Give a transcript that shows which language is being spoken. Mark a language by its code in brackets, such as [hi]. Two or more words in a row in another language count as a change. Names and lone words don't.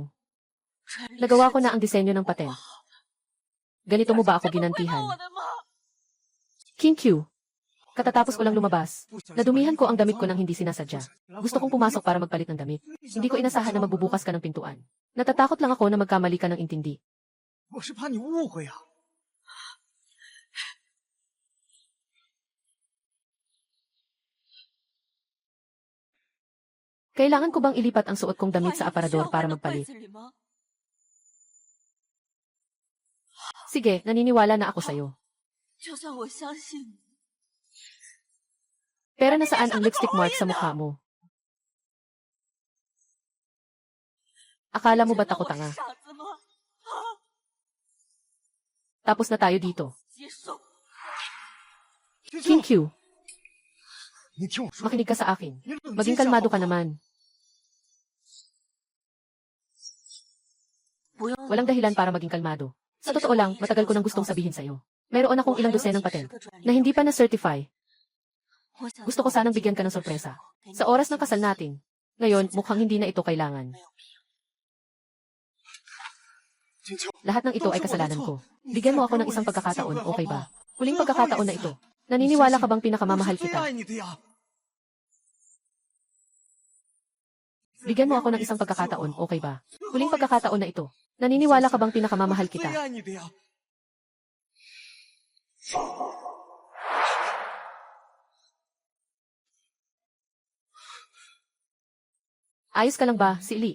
[tl] Nagawa ko na ang disenyo ng patent. Ganito mo ba ako ginantihan? King Q. Katatapos ko lang lumabas. Nadumihan ko ang damit ko nang hindi sinasadya. Gusto kong pumasok para magpalit ng damit. Hindi ko inasahan na magbubukas ka ng pintuan. Natatakot lang ako na magkamali ka ng intindi. [zh] 我是怕你误会啊。 [tl] Kailangan ko bang ilipat ang suot kong damit sa aparador para magpalit? Sige, naniniwala na ako sa'yo. [zh] 就算我相信你， [tl] Pero nasaan ang lipstick mark sa mukha mo? Akala mo ba ako [zh] 我 [tl] tanga? [zh] 是傻子吗？ [tl] Tapos na tayo dito. [zh] 接受。 King Q, 你听我说， [tl] makinig ka sa akin. [zh] 你冷静 [tl] Maging [zh] 一下 [tl] kalmado [zh] 好 [tl] ka [zh] 不好 [tl] naman. [zh] 不用 [tl] Walang dahilan para maging kalmado. Sa totoo lang, matagal ko nang gustong sabihin sa'yo. Mayroon akong ilang dosenang patent na hindi pa na-certify. Gusto ko sanang bigyan ka ng sorpresa. Sa oras ng kasal natin. Ngayon, mukhang hindi na ito kailangan. 金秋， Lahat ng ito ay kasalanan ko. Bigyan mo ako ng isang pagkakataon, okay ba? Huling pagkakataon na ito. Naniniwala ka bang [zh] 我 [tl] pinakamamahal [zh] 是最 [tl] kita? [zh] 爱你的呀。 [tl] Bigyan mo ako ng isang pagkakataon, okay ba? Huling pagkakataon na ito. Naniniwala ka bang pinakamamahal [zh] 最 [tl] kita? [zh] 爱你的呀。 [tl] Ayos ka lang ba, si Li?